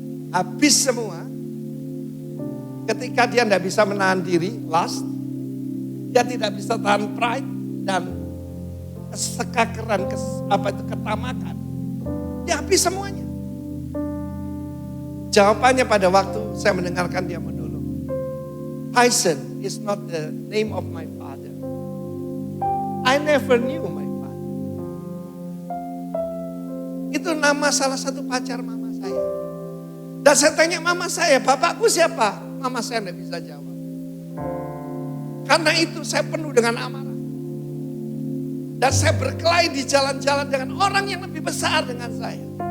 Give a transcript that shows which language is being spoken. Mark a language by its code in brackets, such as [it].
[id] Habis semua, ketika dia tidak bisa menahan diri, lust, dia tidak bisa tahan pride dan kesekakeran, ketamakan. Dia habis semuanya. Jawabannya pada waktu saya mendengarkan dia monolog. [en] Tyson is not the name of my father. I never knew my father. [id] Itu nama salah satu pacar mama saya. Dan saya tanya mama saya, bapakku siapa? Mama saya tidak bisa jawab. Karena itu saya penuh dengan amarah. Dan saya berkelahi di jalan-jalan dengan orang yang lebih besar dengan saya.